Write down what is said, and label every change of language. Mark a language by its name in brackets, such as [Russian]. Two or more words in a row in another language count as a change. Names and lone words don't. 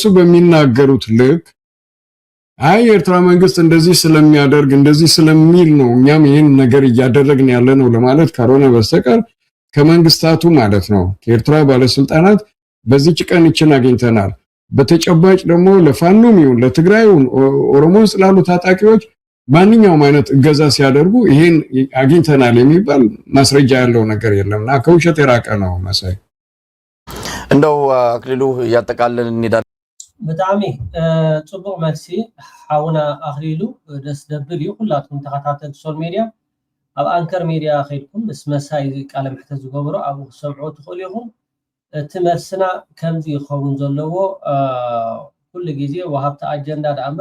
[Amharic] በሚናገሩት ልክ አይ የኤርትራ መንግስት እንደዚህ ስለሚያደርግ እንደዚህ ስለሚል ነው እኛም ይህን ነገር እያደረግን ያለ ነው ለማለት ካልሆነ በስተቀር ከመንግስታቱ ማለት ነው ከኤርትራ ባለስልጣናት በዚህች ቀን ይችን አግኝተናል። በተጨባጭ ደግሞ ለፋኖም ይሁን ለትግራይውን ኦሮሞ ውስጥ ላሉ ታጣቂዎች ማንኛውም አይነት እገዛ ሲያደርጉ ይሄን አግኝተናል የሚባል ማስረጃ ያለው ነገር የለምና ከውሸት የራቀ ነው መሳይ። እንደው አክሊሉ ያጠቃለን እንሄዳለን። [Tigrinya] ብጣዕሚ ጽቡቅ መልሲ ሓውና አክሊሉ ደስ ደብል እዩ። ኩላትኩም ተኸታተልቲ [English] social media [Tigrinya] ኣብ አንከር ሚድያ ከይድኩም ምስ መሳይ ቃለ መሕተት ዝገብሮ ኣብኡ ክሰምዑ ትኽእሉ ኢኹም። እቲ መልስና ከምዚ ይኸውን ዘለዎ ኩሉ ግዜ ወሃብቲ ኣጀንዳ ዳ እምበር